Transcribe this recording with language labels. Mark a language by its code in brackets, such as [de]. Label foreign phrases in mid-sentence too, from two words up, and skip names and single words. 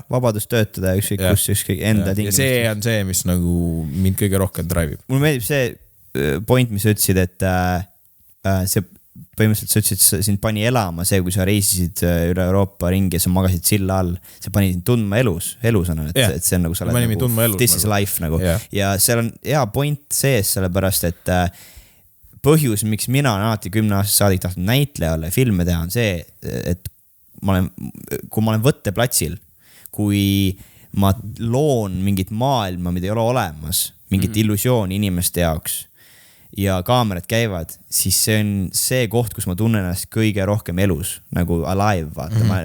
[et] Vabadus töötada, ükskõik kus enda ja see on see, mis nagu mind kõige rohkem drivib. Mulle meeldib see point, mis sa ütlesid, et see põhimõtteliselt sa ütlesid, sind pani elama see, kui sa reisisid üle Euroopa ringi ja sa magasid silla all, see pani sind tundma elusana, et see on nagu sa oled nagu, [en] this is life nagu. [et] Ja seal on hea point sees, sellepärast, et põhjus, miks mina on alati 10-aastast saadik tahtnud näitlejale filme teha, on see, et kui ma olen võtteplatsil, kui ma loon mingit maailma, mida ei ole olemas, mingit illusiooni inimeste jaoks ja kaamerad käivad, siis see on see koht, kus ma tunnen ennast kõige rohkem elus, nagu alive, vaata.